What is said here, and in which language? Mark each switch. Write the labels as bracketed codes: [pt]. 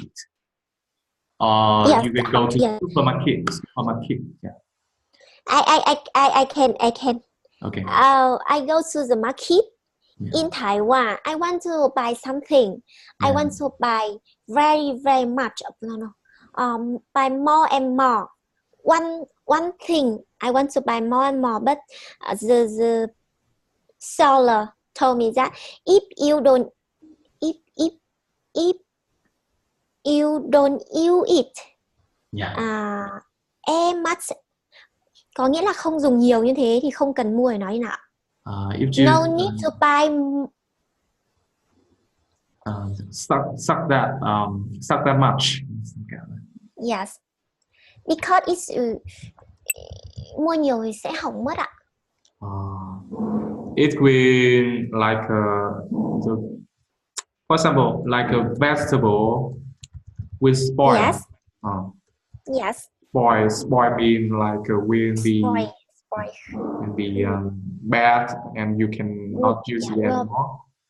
[en] You can go to supermarket. Yeah. I can. Okay. I go to the market in Taiwan. I want to buy something. I want to buy very much. Buy more and more. one thing I want to buy more and more, but the seller told me that if you don't use it, em must, có nghĩa là không dùng nhiều như thế thì không cần mua, nói nào. No need to buy. Suck that much. [vi] Yes, because it's mua nhiều thì sẽ hỏng mất ạ. [en] It will like for example, like a vegetable will spoil. Yes. Yes. Spoil mean like will be bad and you cannot use it anymore.